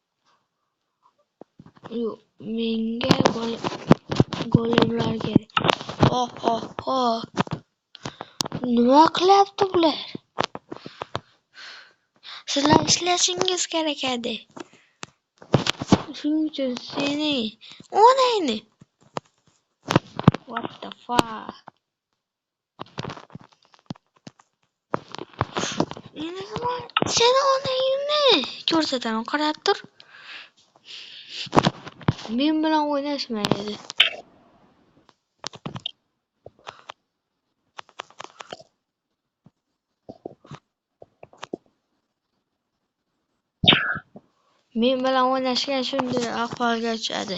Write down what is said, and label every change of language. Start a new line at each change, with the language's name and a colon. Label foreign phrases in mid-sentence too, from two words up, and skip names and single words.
Uzbek: Yo'q, menga golemlar kerak. Oh. Nima qilyapti bular? Sizlar ishlashingiz kerak edi. Shuning uchun seni onayni.
English: What the fuck?
Uzbek: Endi seni onayni ko'rsataman, qarab tur. Men bilan o'ynashmaydi. Men bilan o'ynashgan shunday ahvolga tushadi.